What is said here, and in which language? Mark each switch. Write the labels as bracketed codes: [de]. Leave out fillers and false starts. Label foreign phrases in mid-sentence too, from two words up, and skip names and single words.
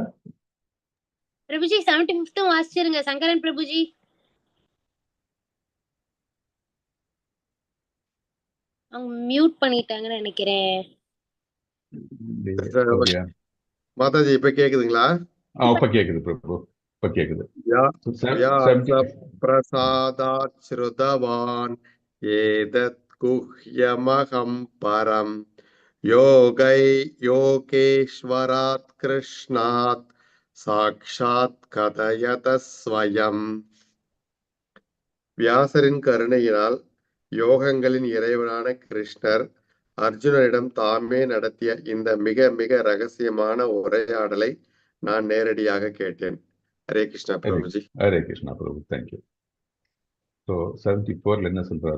[ta] பிரபுஜி 75 வாசிச்சிருங்க சங்கரன் பிரபுஜி. அவங்க மியூட் பண்ணிட்டாங்கன்னு நினைக்கிறேன். மாதாஜி இப்ப கேக்குதுங்களா? இப்ப கேக்குது பிரபு. இப்ப கேக்குது. [sa] व्यास प्रसादात् श्रुतवान् एतत् गुह्यमहं परम् योगेश्वरात् कृष्णात् साक्षात् कथयत स्वयम्. [ta] வியாசரின் கருணையினால் யோகங்களின் இறைவனான கிருஷ்ணர் அர்ஜுனரிடம் தாமே நடத்திய இந்த மிக மிக ரகசியமான உரையாடலை நான் நேரடியாக கேட்டேன். ஹரே கிருஷ்ணா பிரபுஜி. ஹரே கிருஷ்ணா பிரபு, தேங்க்யூ. ஸோ 74ல என்ன சொல்றார்?